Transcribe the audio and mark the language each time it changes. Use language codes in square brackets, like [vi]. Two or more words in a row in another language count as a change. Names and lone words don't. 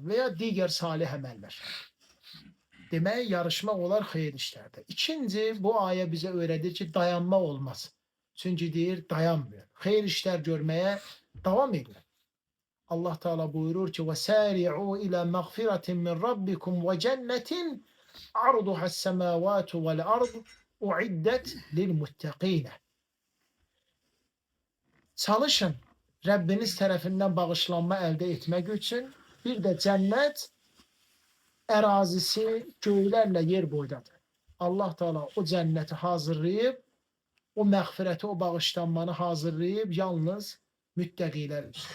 [az] Və ya digər salih əməllər. Demək, yarışmaq olar xeyir işlərdə. İkinci, bu ayə bizə öyrədir ki, dayanmaq olmaz. Çünki deyir, dayanmıyor. Xeyir işlər görməyə davam edin. Allah Teala buyurur ki: [ar] "وسارعوا إلى مغفرة من ربكم وجنة عرضها السماوات والأرض أعدت للمتقين." [az] Çalışın Rabbiniz tərəfindən bağışlanma əldə etmək üçün. Bir də cənnət ərazisi göylərlə yer boydadır. Allah Teala o cənnəti hazırlayıb, o məğfirəti, o bağışlanmanı hazırlayıb yalnız müttəqilər üçün.